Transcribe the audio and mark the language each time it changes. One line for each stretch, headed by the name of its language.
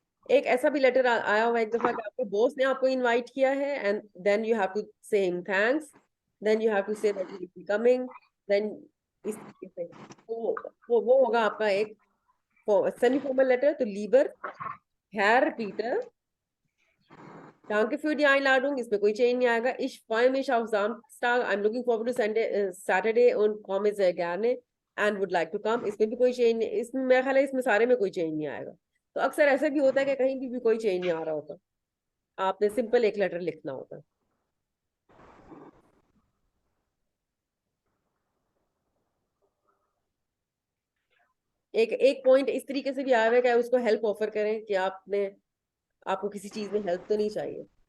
Hindi: एक ऐसा भी लेटर आया हुआ एक दफा कि आपके बॉस ने आपको इनवाइट किया है,
English: and then you have to say him thanks, then you have to say that he will be coming,
Hindi: then इस तरीके से वो होगा आपका एक सेमी फॉर्मल लेटर। तो लीबर Herr Peter,
German: danke für die Einladung,
Hindi: इसमें कोई चेंज नहीं आएगा।
German: Ich freue mich auf Samstag,
English: I'm looking forward to Saturday
German: und komme sehr gerne
English: and would like to come,
Hindi: इसमें भी कोई चेंज नहीं, इसमें मेरा ख्याल है इसमें सारे में कोई चेंज नहीं आएगा। तो अक्सर ऐसा भी होता है कि कहीं भी कोई चेंज नहीं आ रहा होता, आपने सिंपल एक लेटर लिखना होता है। एक एक पॉइंट इस तरीके से भी आया हुआ है कि उसको हेल्प ऑफर करें कि आपको किसी चीज में हेल्प तो नहीं चाहिए।